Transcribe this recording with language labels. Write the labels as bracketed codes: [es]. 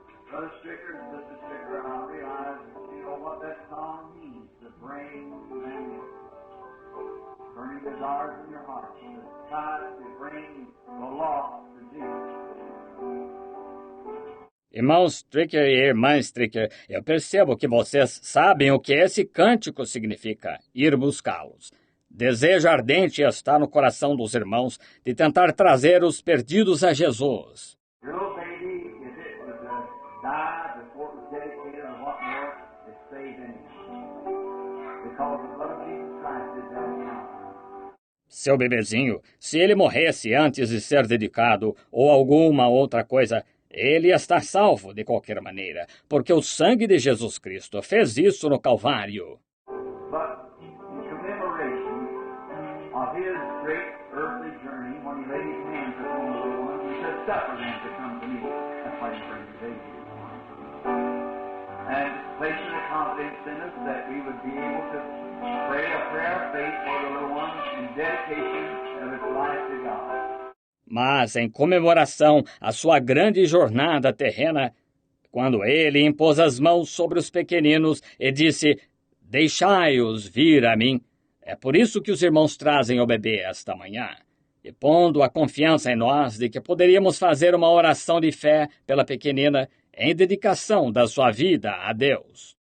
[en] Brother Stricker, Sister Stricker, I realize, what that song means, to bring them burning desires in your heart, to try to bring the lost to Jesus. [pt] Irmão Stricker e irmã Stricker, eu percebo que vocês sabem o que esse cântico significa, ir buscá-los. Desejo ardente está no coração dos irmãos de tentar trazer os perdidos a Jesus. [en] Your baby, if it was died before it was dedicated or what more, it's saved anyhow. Because the blood of Jesus Christ is there now. [pt] Seu bebezinho, se ele morresse antes de ser dedicado ou alguma outra coisa, ele ia estar salvo de qualquer maneira, porque o sangue de Jesus Cristo fez isso no Calvário. [en] But in commemoration of his great earthly journey, when he laid his hands upon the little ones, he said, "Suffer them to come to me." That's why he brings the baby. And placing the confidence in us that we would be able to pray a prayer of faith for the little ones in dedication of its life to God. [pt] Mas, em comemoração à sua grande jornada terrena, quando ele impôs as mãos sobre os pequeninos e disse, deixai-os vir a mim, é por isso que os irmãos trazem o bebê esta manhã, e pondo a confiança em nós de que poderíamos fazer uma oração de fé pela pequenina em dedicação da sua vida a Deus.